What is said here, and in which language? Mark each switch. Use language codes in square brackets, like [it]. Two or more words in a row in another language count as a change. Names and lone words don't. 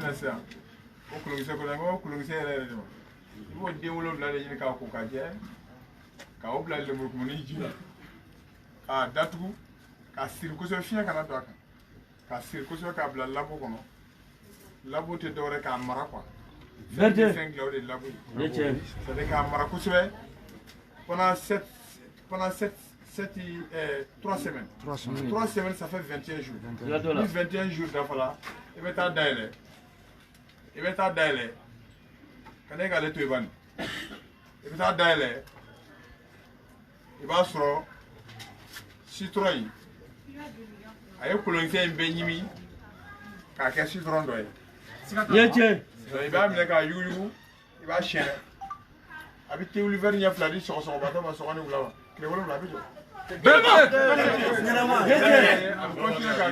[bm] na sisan o kolonkisɛ kɔnɔ n ko kolonkisɛ yɛrɛ de ma i b'o den 7 de ɲini k'a ko ka jɛ k'o bila lemurukumuni ji la k'a datugu k'a siri kosɛbɛ fiɲɛ kana don a kan k'a siri kosɛbɛ k'a bila labo kɔnɔ labo tɛ dɔwɛrɛ k'a mara quoi fɛn dilan o de ye labo ye [fr] c'est-à-dire [bm] k'a mara kosɛbɛ pendant [fr] 3 semaines 3 semaines ça fait 21 jours [bm] ni 21 jours dafala i bɛ taa dayɛlɛ ka ne k'ale to yen bani i bɛ taa dayɛlɛ i b'a sɔrɔ citron in a ye kolonkisɛ in bɛɛ ɲimi k'a kɛ citron dɔ ye i b'a minɛ k'a yuguyugu i b'a siyɛnɛ a bɛ thé wuli ɲɛ 2 di sɔgɔsɔgɔbatɔ ma sɔgɔ ni wula ma tile 7 a bɛ jɔ a bɛ continuer k'a